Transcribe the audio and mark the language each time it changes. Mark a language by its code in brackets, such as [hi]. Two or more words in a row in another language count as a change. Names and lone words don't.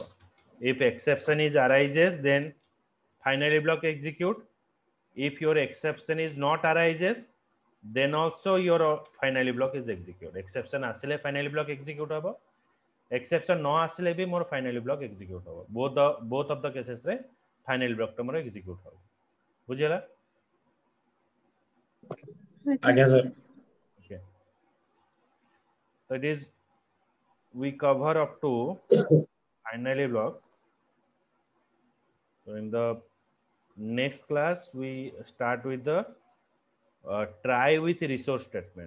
[en] If exception is arises, then finally block execute. If your exception is not arises, then also your finally block is execute. Exception asile finally block execute habo. Exception no [or] ଆସିଲେ ଭି ମୋର [en] finally block execute habo. Both of the cases रे finally block [or] ଟା ମୋର [en] execute habo. [or] ବୁଝିଲା. ଆଜ୍ଞା ସାର. [en] Okay. So it is we cover up to finally block. So in the next class we start with the try with resource statement.